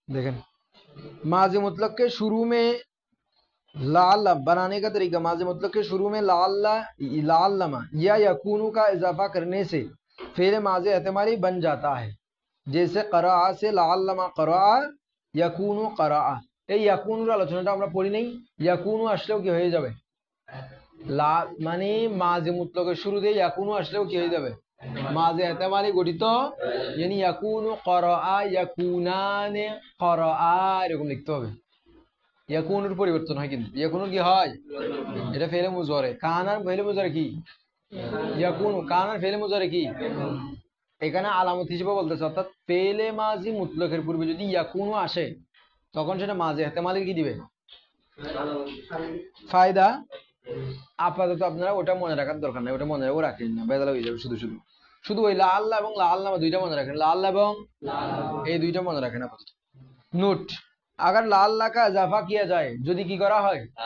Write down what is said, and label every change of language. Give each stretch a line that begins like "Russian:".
Hindi: देखें माज़ी मुतलक के शुरू में लाल्ला बनाने का तरीका, माज़ी मुतलक के शुरू में लाल्ला लाल्लमा या यकूनु का इजाफा करने से फेल माज़ी एहतिमाली बन जाता है, जैसे क़रा से लाल्लमा क़रा यकूनु क़रा।
Bangla: এই ইয়াকুনুর আলোচনাটা আমরা পড়ি নাই, ইয়াকুনু আসলেও কি হয়ে যাবে? লা মানে মাঝি মুতলকের শুরুতে ইয়াকুনু আসলেও কি হয়ে যাবে? মাঝি এহতেমালি গঠিত, यानी ইয়াকুনু ক্বরা ইয়াকুনানে ক্বরা এরকম লিখতে হবে। ইয়াকুনুর পরিবর্তন হয়, কিন্তু ইয়াকুনুর কি হয়? এটা ফেলে মুজারে, কানার ফেলে মুজারে কি? ইয়াকুনু, কানার ফেলে মুজারে কি? এখানে আলামত হিসেবে বলতেছে, অর্থাৎ ফেলে মাঝি মুতলকের পূর্বে যদি ইয়াকুনু আসে তখন সেটা মাঝি এহতেমালির কি দিবে? ফায়দা। আপাতত আপনারা ওটা মনে রাখার দরকার নাই, ওটা মনে রাখেন না, বেদালা হয়ে যাবে। শুধু শুধু শুধু ওই লাল্লা এবং লাল্লামা দুইটা মনে রাখেন, লাল্লা এবং এই দুইটা মনে রাখেন আপাতত।
Hindi: নোট, अगर लाल्ला का इजाफा किया जाए,
Bangla: যদি কি করা হয়?